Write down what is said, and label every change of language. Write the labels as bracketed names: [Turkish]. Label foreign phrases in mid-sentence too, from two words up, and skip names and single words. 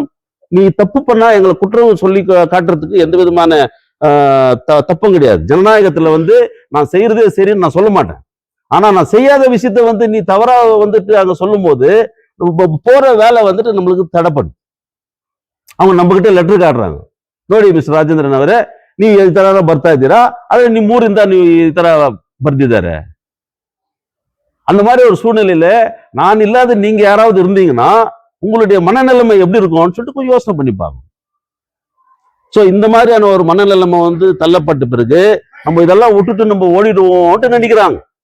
[Tamil] நீ தப்பு பண்ணா எங்களை குற்றம் சொல்லி காட்டுறதுக்கு எந்த விதமான தப்பும் கிடையாது. ஜனநாயகத்துல வந்து நான் செய்யறதே சரின்னு நான் சொல்ல மாட்டேன். ஆனா நான் செய்யாத விஷயத்த வந்து நீ தவறா வந்துட்டு அங்க சொல்லும் போது போற வேலை வந்துட்டு நம்மளுக்கு தடைப்படும். அவங்க நம்ம கிட்ட லெட்டர் காட்டுறாங்க, [Kannada] ನೋಡಿ ಮಿಸ್ಟರ್ ರಾಜೇಂದ್ರನ್ ಅವರೇ ನೀವು ಈ ತರ ಬರ್ತಾ ಇದ್ದೀರಾ, ಆದ್ರೆ ನಿಮ್ಮ ಊರಿಂದ ನೀವು ಈ ತರ ಬರ್ದಿದ್ದಾರೆ. [Tamil] அந்த மாதிரி ஒரு சூழ்நிலையில நான் இல்லாத நீங்க யாராவது இருந்தீங்கன்னா உங்களுடைய மனநிலைமை எப்படி இருக்கும்னு சொல்லிட்டு கொஞ்சம் யோசனை பண்ணி பார்க்கணும். ஸோ இந்த மாதிரியான ஒரு மனநிலைமை வந்து தள்ளப்பட்ட பிறகு நம்ம இதெல்லாம் விட்டுட்டு நம்ம ஓடிடுவோம்ட்டு நினைக்கிறாங்க.